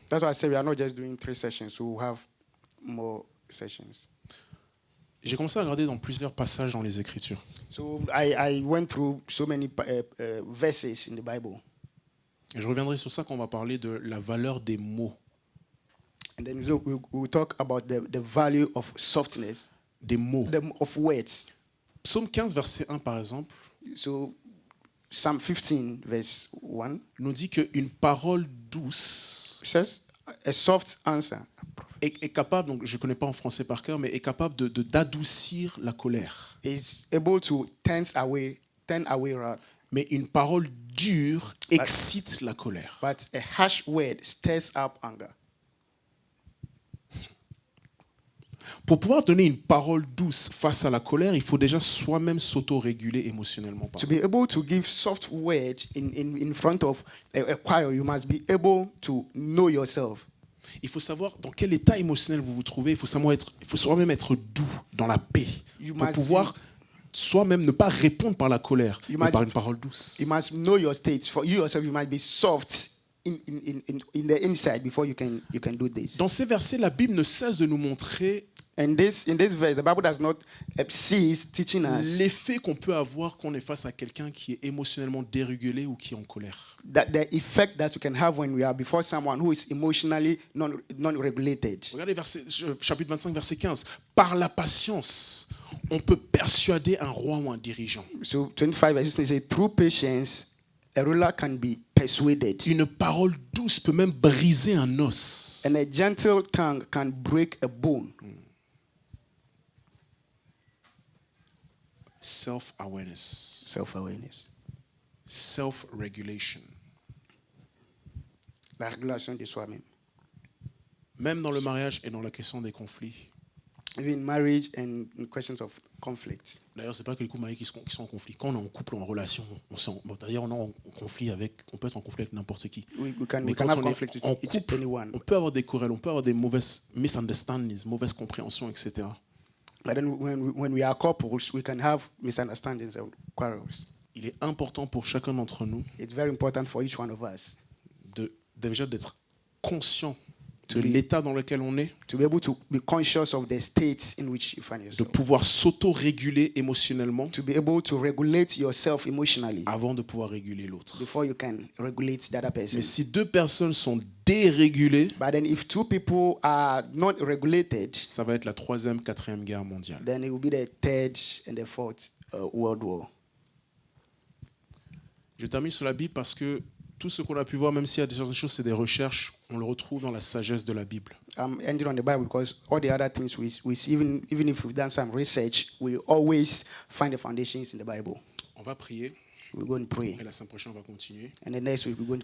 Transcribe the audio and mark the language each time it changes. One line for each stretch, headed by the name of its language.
English: That's why I say we are not just doing 3 sessions, so we'll have more sessions.
French: J'ai commencé à regarder dans plusieurs passages dans les Écritures.
English: So I went through so many verses in the Bible.
French: Et je reviendrai sur ça quand on va parler de la valeur des mots.
English: And then we'll talk about the value of softness,
French: Des mots.
English: of words.
French: Psaume 15, verset 1 par exemple.
English: So Psalm 15, verse 1,
French: nous dit qu'une parole douce
English: says, a soft answer
French: est capable, donc je ne connais pas en français par cœur, mais est capable d'adoucir la colère.
English: is able to turn away wrath.
French: Mais une parole dure excite la colère.
English: But a harsh word stirs up anger.
French: Pour pouvoir donner une parole douce face à la colère, il faut déjà soi-même s'auto-réguler émotionnellement.
English: To be able to give soft word in front of a choir, you must be able to know yourself.
French: Il faut savoir dans quel état émotionnel vous vous trouvez. Il faut soi-même être doux, dans la paix, pour pouvoir soi-même ne pas répondre par la colère, mais par une parole douce.
English: You must know your state. For you yourself, you must be soft in the inside before you can do this.
French: Dans ces versets, la Bible ne cesse de nous montrer
English: In this verse, the Bible does not cease teaching us
French: l'effet qu'on peut avoir quand on est face à quelqu'un qui est émotionnellement dérégulé ou qui est en colère.
English: that the effect that you can have when we are before someone who is emotionally non-regulated.
French: Regardez chapitre 25, verset 15. Par la patience, on peut persuader un roi ou un dirigeant.
English: So 25 verse 16 says, through patience, a ruler can be persuaded.
French: Une parole douce peut même briser un os.
English: And a gentle tongue can break a bone. Self-awareness, Self-awareness. self-regulation.
French: La régulation de soi-même. Même dans le mariage et dans la question des conflits.
English: Even in marriage and in questions of conflict.
French: D'ailleurs, c'est pas que les couples mariés qui sont en conflit. Quand on est en couple, en relation, c'est-à-dire on est en conflit on peut être en conflit avec n'importe qui.
English: We can
French: Mais
English: have
French: quand on
English: conflict
French: est en
English: with
French: couple,
English: anyone.
French: on peut avoir des querelles, on peut avoir des mauvaises misunderstandings, mauvaises compréhensions, etc.
English: But then when we are couples, we can have misunderstandings and quarrels.
French: Il est important pour chacun d'entre nous
English: It's very important for each one of us
French: déjà d'être conscient de l'état dans lequel on est,
English: to be able to be conscious of the state in which you find
French: de
English: yourself.
French: pouvoir s'auto-réguler émotionnellement
English: To be able to regulate yourself emotionally
French: avant de pouvoir réguler l'autre.
English: before you can regulate the other person.
French: Mais si deux personnes sont dérégulées,
English: But then if two people are not regulated,
French: ça va être la 3e, 4e guerre mondiale.
English: then it will be the third and the fourth world war.
French: Je termine sur la Bible parce que tout ce qu'on a pu voir, même s'il y a des choses, c'est des recherches, on le retrouve dans la sagesse de la Bible.
English: I'm ending on the Bible because all the other things we see, even if we've done some research, we always find the foundations in the Bible.
French: On va prier
English: We're going to pray.
French: et la semaine prochaine, on va continuer.
English: And the next week, we're going to